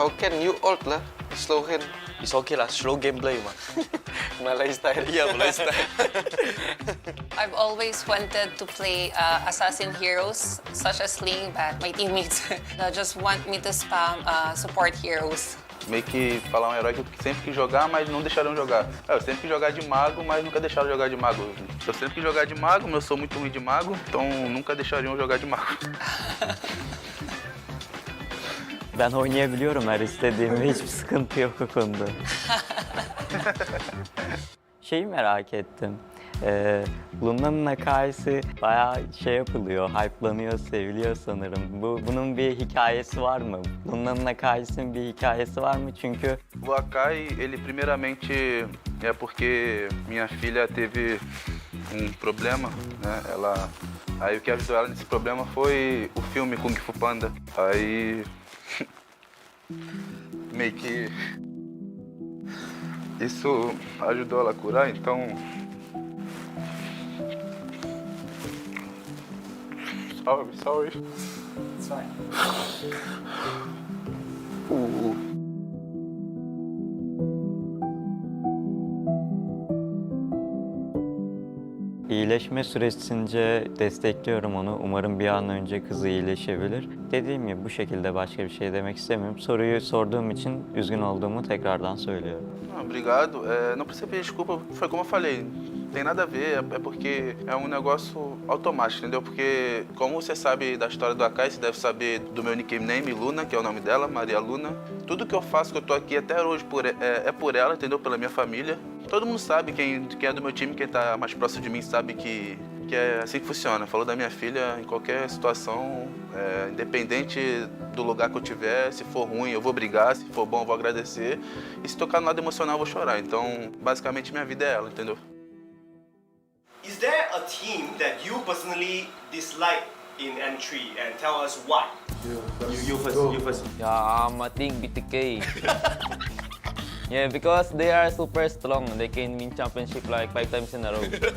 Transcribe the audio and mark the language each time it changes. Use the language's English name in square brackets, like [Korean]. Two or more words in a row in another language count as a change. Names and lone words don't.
[English] How can you ult lah? Slow hand. It's okay lah, slow gameplay ma. Malay style. Yeah, Malay style. I've always wanted to play assassin heroes such as Ling, but my teammates just want me to spam support heroes. [Portuguese] Meio que falar um herói que eu sempre quis jogar, mas não deixaram jogar. Eu sempre quis jogar de mago, mas nunca deixaram jogar de mago. Eu sempre quis jogar de mago, mas eu sou muito ruim de mago, então nunca deixariam jogar de mago. [Turkish] Ben oynayabiliyorum her istediğimde, hiçbir sıkıntı yok o konuda. Şeyi merak ettim. Luna'nın hikayesi bayağı şey yapılıyor, hype'lanıyor, seviliyor sanırım. Bunun bir hikayesi var mı? Luna'nın hikayesinin bir hikayesi var mı? Çünkü [Portuguese] O Akai, ele primeiramente é porque minha filha teve problema, né? Aí o que ajudou ela nesse problema foi o filme Kung Fu Panda. Aí meio que isso ajudou ela a curar, então sorry. [English] It's fine. [Turkish] İyileşme süresince destekliyorum onu. Umarım bir an önce kızı iyileşebilir. Dediğim gibi bu şekilde başka bir şey demek istemiyorum. Soruyu sorduğum için üzgün olduğumu tekrardan söylüyorum. [Portuguese] Obrigado. Não precisa pedir desculpa, foi como eu falei. Não tem nada a ver, é porque é negócio automático, entendeu? Porque como você sabe da história do Akai, você deve saber do meu nickname, Luna, que é o nome dela, Maria Luna. Tudo que eu faço, que eu tô aqui até hoje é por ela, entendeu? Pela minha família. Todo mundo sabe, quem é do meu time, quem tá mais próximo de mim, sabe que é assim que funciona. Falou da minha filha, em qualquer situação, independente do lugar que eu tiver, se for ruim eu vou brigar, se for bom eu vou agradecer. E se tocar no lado emocional eu vou chorar. Então, basicamente, minha vida é ela, entendeu? [English] Is there a team that you personally dislike in N3 and tell us why? You first. Yeah, I think BTK. Yeah, because they are super strong. They can win championship like 5 times in a row.